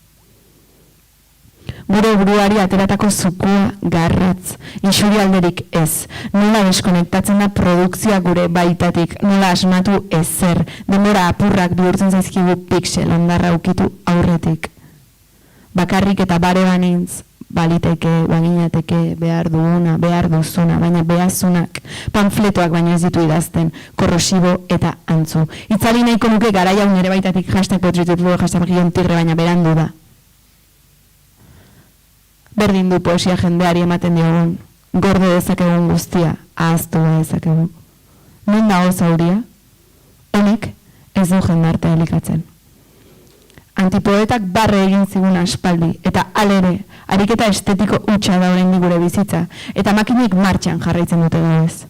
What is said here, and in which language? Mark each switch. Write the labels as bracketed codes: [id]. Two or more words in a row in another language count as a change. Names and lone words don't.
[eu] Gure buruari ateratako zukua garratz, isurialderik ez, nola deskonektatzen da produkzioa gure baitatik, nola asmatu ezer, denbora apurrak bihurtzen zaizkigu pixel ondarra ukitu aurretik. Bakarrik eta bare banintz, baliteke, baginateke, behar duguna, behar duzuna, baina behazunak, panfletoak baino ez ditu idazten, korrosibo eta antzu. Itzali nahiko nuke garaia nere baitatik [en] hashtag poetry to the people, hashtag [es] mejillon tigre, [eu] baina berandu da. Berdin du poesia jendeari ematen diogun, gorde dezakegun guztia, ahaztu dezakegu. Non dago zauria? Honek ez du jendartea elikatzen. Antipoetak barre egin zigun aspaldi, eta alere, ariketa estetiko hutsa da oraindik gure bizitza, eta makinek martxan jarraitzen dute gauez.